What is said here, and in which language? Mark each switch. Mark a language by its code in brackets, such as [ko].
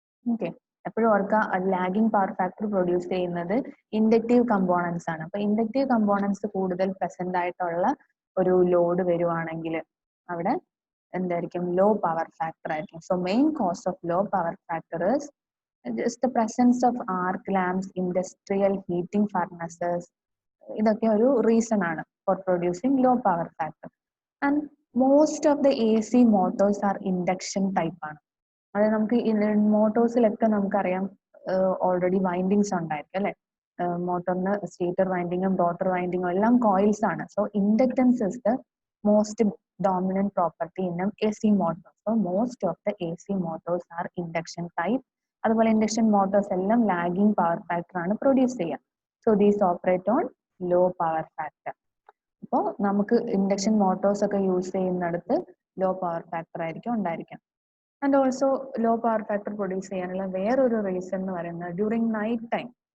[ml] Okay, എപ്പോഴും ഓർക്കുക lagging power factor produce ചെയ്യുന്നത് ഇൻഡക്റ്റീവ് കമ്പോണൻസ് ആണ്. അപ്പൊ ഇൻഡക്റ്റീവ് കമ്പോണൻസ് കൂടുതൽ പ്രസന്റ് ആയിട്ടുള്ള ഒരു ലോഡ് വരുവാണെങ്കിൽ അവിടെ എന്തായിരിക്കും? ലോ പവർ ഫാക്ടർ ആയിരിക്കും. [en] So main cause of low power factor is the presence of arc lamps, industrial heating furnaces. [ml] ഇതൊക്കെ ഒരു റീസൺ ആണ് four producing low power factor. And most of the AC Motors R induction type ആണ്. അതായത് നമുക്ക് മോട്ടോഴ്സിലൊക്കെ നമുക്കറിയാം already windings ഉണ്ടായിരിക്കും അല്ലെ. മോട്ടറിന് stator വൈൻഡിങ്ങും rotor വൈൻഡിങ്ങും എല്ലാം കോയിൽസ് ആണ്. [en] So inductance is the most dominant property in AC motors. So most of the AC motors are induction type. [ml] അതുപോലെ induction Motors എല്ലാം ലാഗിങ് പവർ ഫാക്ടർ ആണ് പ്രൊഡ്യൂസ് ചെയ്യുക. So these operate on low power factor. അപ്പോൾ നമുക്ക് induction Motors ഒക്കെ use ചെയ്യുന്നിടത്ത് low power factor ആയിരിക്കും ഉണ്ടായിരിക്കാം. And also low power factor produce ചെയ്യാനുള്ള വേറൊരു റീസൺ എന്ന് പറയുന്നത് ഡ്യൂറിങ് നൈറ്റ് ടൈം.